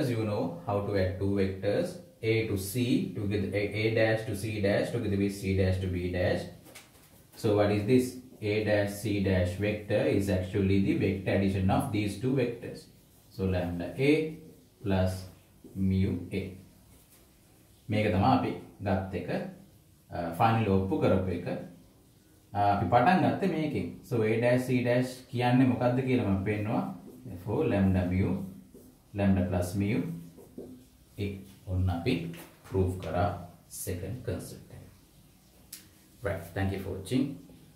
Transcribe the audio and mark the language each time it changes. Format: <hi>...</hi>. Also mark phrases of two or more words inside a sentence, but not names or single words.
<en>You know how to add two vectors, a to c together, a dash to c dash together with c dash to b dash. So what is this? A dash c dash vector is actually the vector addition of these two vectors. So lambda a plus mu a.</en> <si>මේක තමයි අපි ගත්ත එක ෆයිනල් ඔප්පු කරපු එක. අපි පටන් ගත්තේ මේකෙන්.</si> <en>So a dash c dash</en> <si>කියන්නේ මොකක්ද කියලා මම පෙන්නනවා.</si> <en>therefore lambda mu lambda plus mu a.</en> <si>ඔන්න අපි prove කරා</si> <en>second concept. Right. Thank you for watching.</en>